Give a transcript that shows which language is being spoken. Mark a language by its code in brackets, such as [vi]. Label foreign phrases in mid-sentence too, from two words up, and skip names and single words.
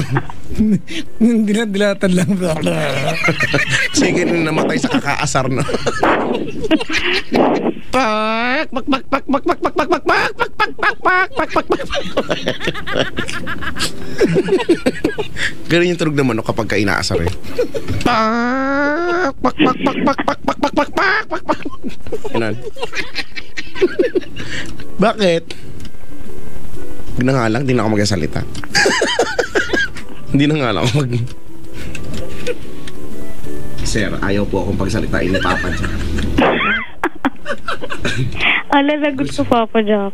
[tl] Dilatan lang. Chicken na namatay sa kakaasar na. Pak pak pak pak pak pak pak pak pak pak pak pak pak pak pak pak. Ganun yung tunog ng manok kapag ka inaasar eh. Pak pak pak pak pak pak pak pak pak pak pak pak. Ganun. Bakit? Hindi na nga lang, hindi na ako magsasalita. Hindi na nga lang ako Sir, ayaw po akong pagsalitain ni Papa Jack. Ala, gusto Papa Jack.